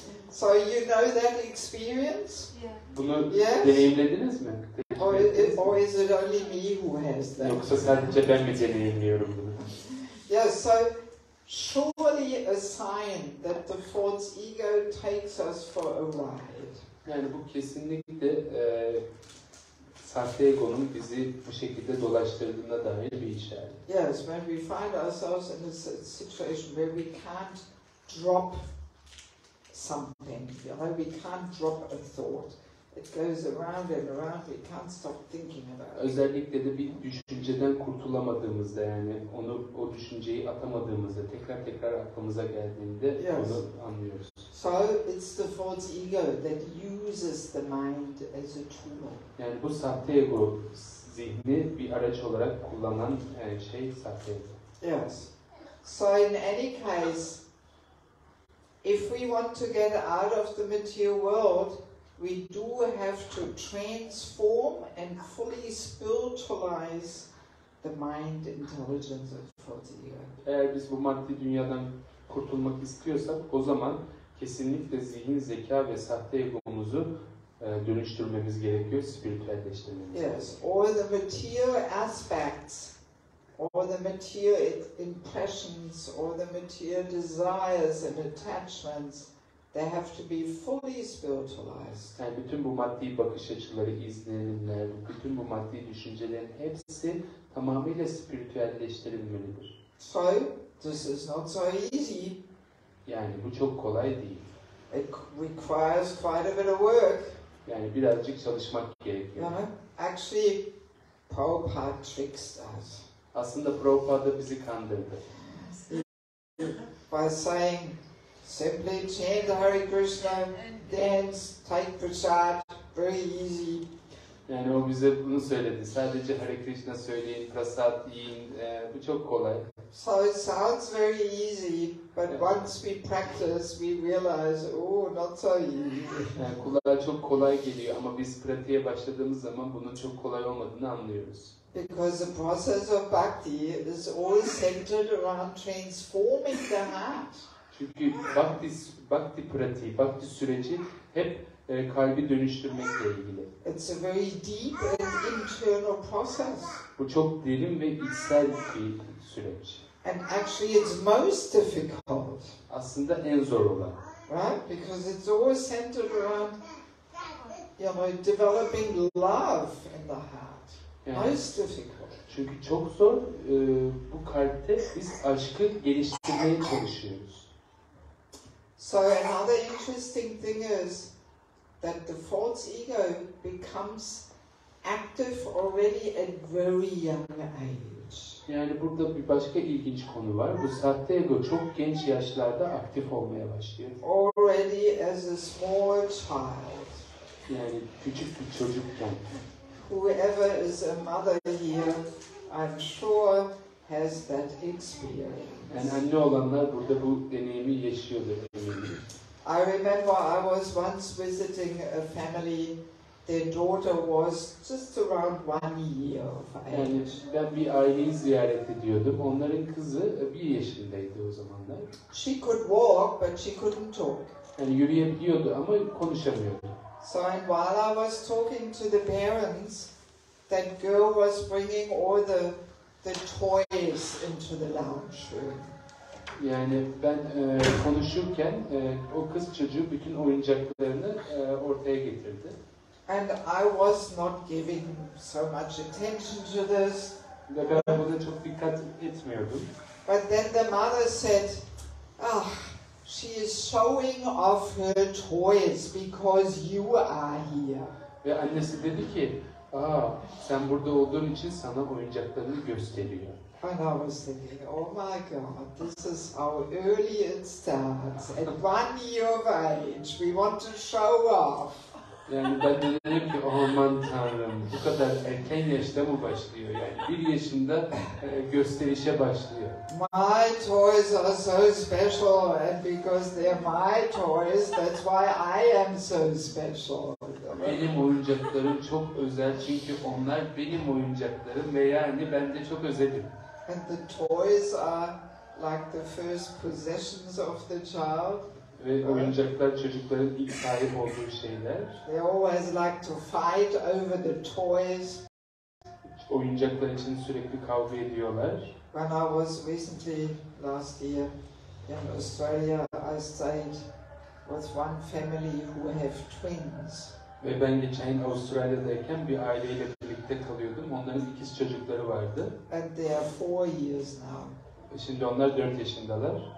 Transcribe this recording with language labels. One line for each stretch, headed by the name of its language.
English: So you know that experience?
Turkish: Bunu deneyimlediniz mi?
English: Or is it only me who has that?
Turkish: Yoksa sadece ben mi deneyimliyorum bunu?
English: Yeah, so surely a sign that the false ego takes us for a ride.
Turkish: Yani bu kesinlikle sahte egonun bizi bu şekilde dolaştırdığına dair bir işaret.
English: Yes, when we find ourselves in a situation where we can't drop something, we can't drop a thought. It goes around and around, we can't stop thinking about it.
Turkish: Özellikle de bir düşünceden kurtulamadığımızda, yani o düşünceyi atamadığımızda, tekrar aklımıza geldiğinde onu anlıyoruz.
English: So it's the false ego that uses the mind as a tool.
Turkish: Yani bu sahte ego zihni bir araç olarak kullanan şey sahte ego.
English: Yes. So in any case, if we want to get out of the material world, we do have to transform and fully spiritualize the mind, intelligence, and false ego.
Turkish: Eğer biz bu maddi dünyadan kurtulmak istiyorsak, o zaman kesinlikle zihin, zeka ve sahte egomuzu dönüştürmemiz gerekiyor, spiritüelleştirmemiz gerekiyor.
English: Yes, all the material aspects, all the material impressions, all the material desires and attachments, they have to be fully spiritualized.
Turkish: Yani bütün bu maddi bakış açıları, izlenimler, bütün bu maddi düşüncelerin hepsi tamamıyla spiritüelleştirilmelidir.
English: So, this is not so easy.
Turkish: Yani bu çok kolay değil.
English: It requires quite a bit of work.
Turkish: Yani birazcık çalışmak gerekiyor.
English: You know, actually, Prabhupada tricked us.
Turkish: Aslında Prabhupada bizi kandırdı.
English: By saying, simply chant Hare Krishna, dance, take prasad, very easy.
Turkish: Yani o bize bunu söyledi. Sadece Hare Krishna söyleyin, prasad yiyin, bu çok kolay.
English: So it sounds very easy, but once we practice, we realize, oh, not so easy.
Turkish: Yani kulağa çok kolay geliyor ama biz pratiğe başladığımız zaman bunun çok kolay olmadığını anlıyoruz.
English: Because the process of bhakti is all centered around transforming the heart.
Turkish: Çünkü bhakti pratiği, bhakti süreci hep kalbi dönüştürmekle ilgili.
English: It's a very deep and internal process.
Turkish: Bu çok derin ve içsel bir süreç.
English: And actually it's most difficult.
Turkish: Aslında en zor olan.
English: Right? Because it's always centered around, developing love in the heart.
Turkish: Yani,
English: most difficult.
Turkish: Çünkü çok zor. Bu kalpte biz aşkı geliştirmeye çalışıyoruz.
English: So another interesting thing is that the false ego becomes active already at very young age.
Turkish: Yani burada bir başka ilginç konu var. Bu sahte ego çok genç yaşlarda aktif olmaya başlıyor.
English: Already as a small child.
Turkish: Yani küçük bir çocukken.
English: Whoever is a mother here, I'm sure has that experience.
Turkish: Yani anne olanlar burada bu deneyimi yaşıyordur eminim.
English: I remember I was once visiting a family. Their daughter was just around 1 year of age.
Turkish: Yani ben bir aileyi ziyaret ediyordum. Onların kızı 1 yaşındaydı o zamanlar.
English: She could walk, but she couldn't talk.
Turkish: Yani yürüyebiliyordu ama konuşamıyordu.
English: So while I was talking to the parents, that girl was bringing all the toys into the lounge room.
Turkish: Yani ben konuşurken o kız çocuğu bütün oyuncaklarını ortaya getirdi.
English: And I was not giving so much attention to this.
Turkish: Ve ben buna çok dikkat etmiyordum.
English: But then the mother said, she is showing off her toys because you are here.
Turkish: Ve annesi dedi ki, sen burada olduğun için sana oyuncaklarını gösteriyor.
English: And I was thinking, oh my God, this is how early it starts. At 1 year of age, we want to show off.
Turkish: Yani ben de dedim ki, aman Tanrım, bu kadar erken yaşta mı başlıyor? Yani 1 yaşında gösterişe başlıyor.
English: My toys are so special, and because they're my toys, that's why I am so special.
Turkish: Benim oyuncaklarım çok özel çünkü onlar benim oyuncaklarım ve yani ben de çok özelim.
English: And the toys are like the first possessions of the child.
Turkish: Ve oyuncaklar çocukların ilk sahip olduğu şeyler.
English: They always like to fight over the toys.
Turkish: Oyuncaklar için sürekli kavga ediyorlar.
English: When I was recently last year in Australia, I stayed with one family who have twins.
Turkish: Ve ben geçen yıl Avustralya'dayken bir aileyle birlikte kalıyordum. Onların ikiz çocukları vardı.
English: And they are 4 years now.
Turkish: Şimdi onlar 4 yaşındalar.